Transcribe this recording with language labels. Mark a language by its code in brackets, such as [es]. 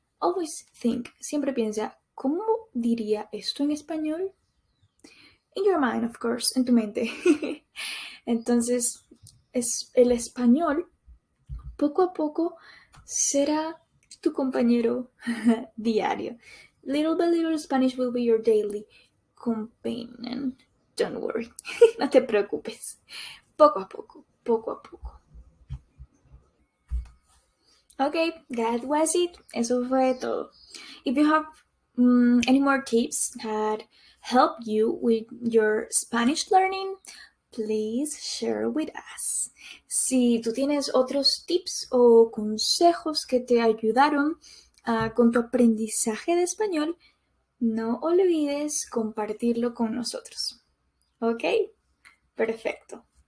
[en] Always think, [es] siempre piensa, ¿cómo diría esto en español? [en] In your mind, of course, [es] en tu mente. Entonces, el español poco a poco será tu compañero diario. [en] Little by little, Spanish will be your daily companion. Don't worry, [es] no te preocupes. Poco a poco, poco a poco. [en] Okay, that was it. [es] Eso fue todo. [en] If you have any more tips that help you with your Spanish learning, please share with us. [es] Si tú tienes otros tips o consejos que te ayudaron con tu aprendizaje de español, no olvides compartirlo con nosotros. ¿Ok? Perfecto.